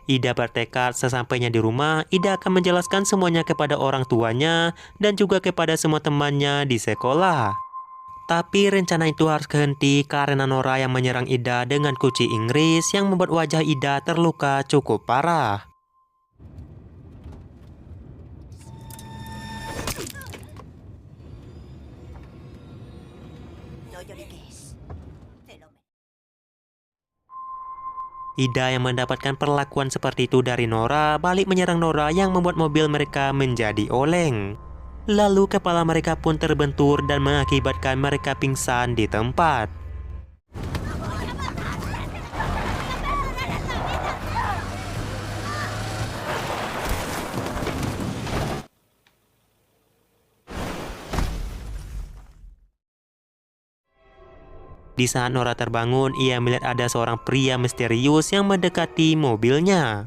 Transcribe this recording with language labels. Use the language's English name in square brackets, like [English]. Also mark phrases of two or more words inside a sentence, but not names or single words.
[Indonesian] Ida bertekad sesampainya di rumah, Ida akan menjelaskan semuanya kepada orang tuanya dan juga kepada semua temannya di sekolah. Tapi rencana itu harus kehenti karena Nora yang menyerang Ida dengan kunci Inggris yang membuat wajah Ida terluka cukup parah. [Spanish] No lloriques. Te lo mereces. [Indonesian] Ida yang mendapatkan perlakuan seperti itu dari Nora balik menyerang Nora yang membuat mobil mereka menjadi oleng. Lalu kepala mereka pun terbentur dan mengakibatkan mereka pingsan di tempat. Di saat Nora terbangun, ia melihat ada seorang pria misterius yang mendekati mobilnya.